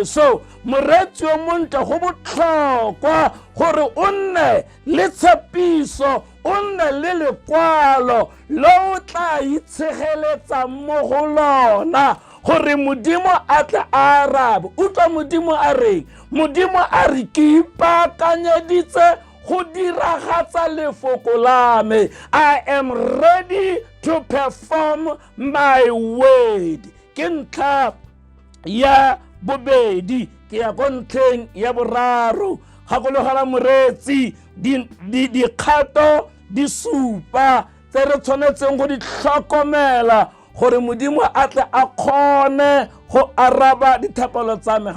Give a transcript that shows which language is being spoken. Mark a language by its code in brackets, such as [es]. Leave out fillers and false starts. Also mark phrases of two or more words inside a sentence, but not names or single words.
[tn] So moreetsi o montle go botlhokwa gore o nne le tshepiso, o nne le lekwalo lo o tla itshegeletsang mo go lona gore modimo a tle a arabe. Utlwa modimo a reng? Modimo a re ke ipaakanyeditse go diragatsa lefoko la me. [en] I am ready to perform my word. [tn] Ke ntlha ya bobedi. Ke ya ko ntlheng ya boraro. Gakologelwa moreetsi dikgato di supa tse re tshwanetseng go di tlhokomela gore modimo a tle a kgone go araba dithapelo tsa me.